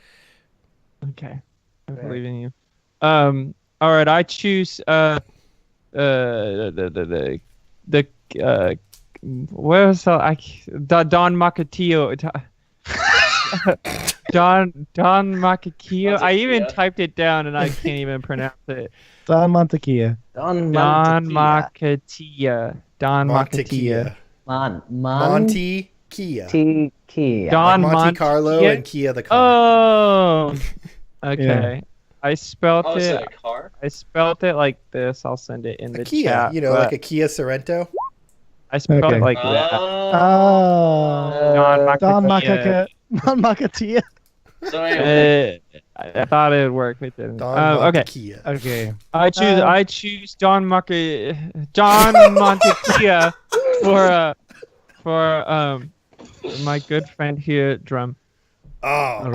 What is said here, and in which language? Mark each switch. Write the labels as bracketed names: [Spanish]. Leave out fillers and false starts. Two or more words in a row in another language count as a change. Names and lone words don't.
[English] Okay, I believe in you. All right, I choose the where's Don Macatillo. Don Macatillo. I even typed it down and I can't even pronounce it. Don Montekia. Don Macatillo. Don Macatillo. Monty Kia. Kia. Don Like Monte Carlo Montekia? and Kia the car. Oh, okay. Yeah. I spelt Oh, is it. that a car? I spelt it like this. I'll send it in A the Kia, chat. you know, but like a Kia Sorento. I spelled Okay. it like that. Uh, Oh. Don Macatillo. Macatia. So anyway, I thought it would work. It didn't. Don Okay. Kia. Okay. I choose Don Montekia for my good friend here, Drum. Oh, right.